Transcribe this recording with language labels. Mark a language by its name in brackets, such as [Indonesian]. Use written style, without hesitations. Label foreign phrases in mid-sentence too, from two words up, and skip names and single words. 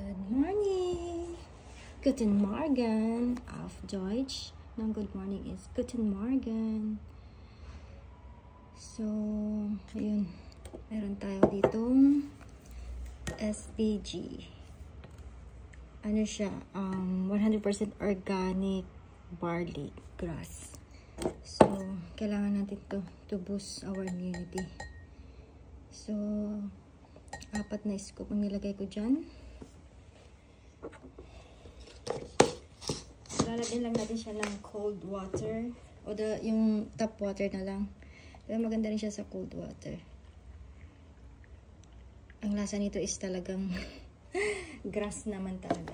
[English] morning! [German] Guten Morgen auf Deutsch. [English] Ng good morning is [German] Guten Morgen. [English] So, [Filipino] ayun. Meron tayo ditong SPG. Ano siya? 100% [English] organic barley grass. [Filipino] So, kailangan natin [English] to boost our immunity. [Filipino] So, 4 na scoop ang nilagay ko dyan. Lalagyan lang natin siya ng [English] cold water. [Filipino] O yung [English] tap water [Filipino] na lang. Pero maganda rin siya sa [English] cold water. [Filipino] Ang lasa nito is talagang grass naman talaga.